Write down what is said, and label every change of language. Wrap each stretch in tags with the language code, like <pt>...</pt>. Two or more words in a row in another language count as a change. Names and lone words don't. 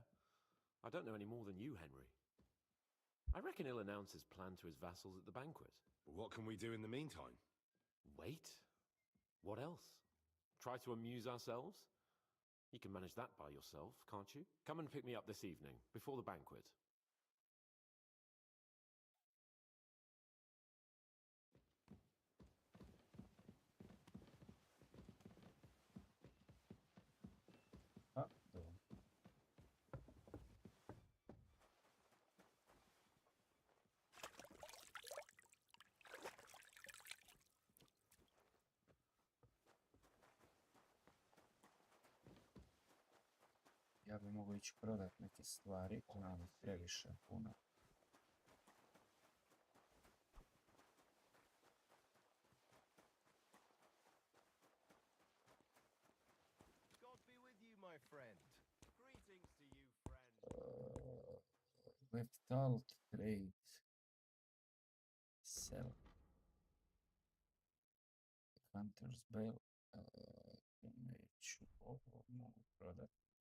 <en>I don't know any more than you, Henry. I reckon he'll announce his plan to his vassals at the banquet. But what can we do in the meantime? Wait? What else? Try to amuse ourselves? You can manage that by yourself, can't you? Come and pick me up this evening, before the banquet. Uh-oh.</en> <hr>Ja bi mogao ići prodat neke stvari, imam ih previše puno.</hr> <en>God be with you, my friend. Greetings to you, friend. Left alt, trade, sell. Hunter's Bell.</en> <hr>Neću ovo, mogu prodat.</hr>